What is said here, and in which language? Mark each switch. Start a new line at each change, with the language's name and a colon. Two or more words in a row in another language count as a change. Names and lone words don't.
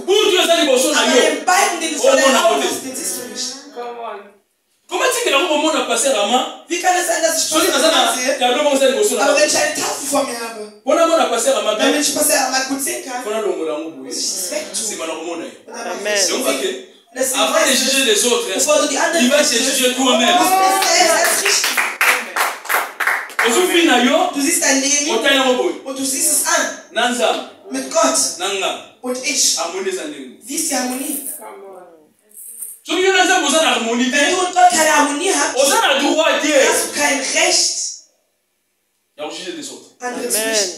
German: Aber den Balken, den du vor deinen Augen hast, den siehst du nicht. Wie kann es sein, dass ich Splitter sehe, aber wenn ich eine Tafel vor mir habe? damit ich mal gut sehen kann, muss ich das wegtun. Amen.
French: Avant de juger les autres,
German: Bevor du die anderen
French: il va se juger toi-même.
German: Du siehst dein Leben und du siehst es an. Mit Gott und ich. Wie ist die Harmonie? Wenn du und Gott keine Harmonie habt, hast du kein Recht, andere zu richten.